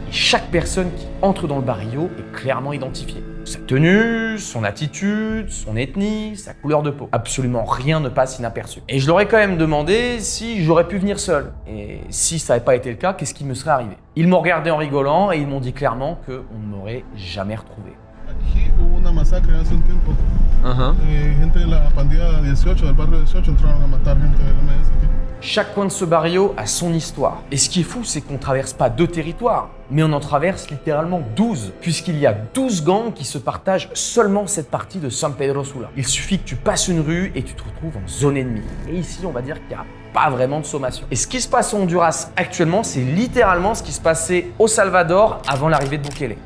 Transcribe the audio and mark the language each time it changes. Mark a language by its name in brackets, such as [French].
[French] Et chaque personne qui entre dans le barrio est clairement identifiée. Sa tenue, son attitude, son ethnie, sa couleur de peau. Absolument rien ne passe inaperçu. Et je leur ai quand même demandé si j'aurais pu venir seul. Et si ça n'avait pas été le cas, qu'est-ce qui me serait arrivé? Ils m'ont regardé en rigolant et ils m'ont dit clairement qu'on ne m'aurait jamais retrouvé. [Spanish] Aquí hubo una masacre hace un tiempo. Gente de la pandilla 18, del barrio 18, entraron a matar gente del MS aquí. [French] Chaque coin de ce barrio a son histoire. Et ce qui est fou, c'est qu'on ne traverse pas 2 territoires, mais on en traverse littéralement 12, puisqu'il y a 12 gangs qui se partagent seulement cette partie de San Pedro Sula. Il suffit que tu passes une rue et tu te retrouves en zone ennemie. Et ici, on va dire qu'il n'y a pas vraiment de sommation. Et ce qui se passe au Honduras actuellement, c'est littéralement ce qui se passait au Salvador avant l'arrivée de Bukele.